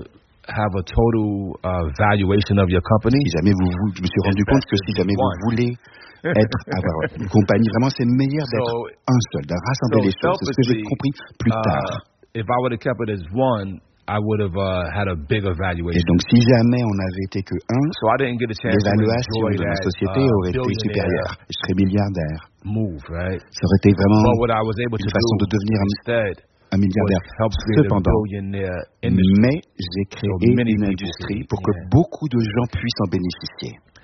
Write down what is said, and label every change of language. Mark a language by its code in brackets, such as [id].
[fr] si jamais vous me suis rendu compte que si jamais vous voulez avoir une compagnie, vraiment c'est meilleur d'être un seul, de rassembler les choses. C'est ce que j'ai compris plus tard. [en] If I would have kept it as one, I would have had a bigger valuation. [fr] Et donc, si jamais on avait été que un, l'évaluation de la société aurait été supérieure. Je serais milliardaire. Ça aurait été vraiment une façon de devenir un milliardaire. Cependant, mais j'ai créé une industrie pour que beaucoup de gens puissent en bénéficier.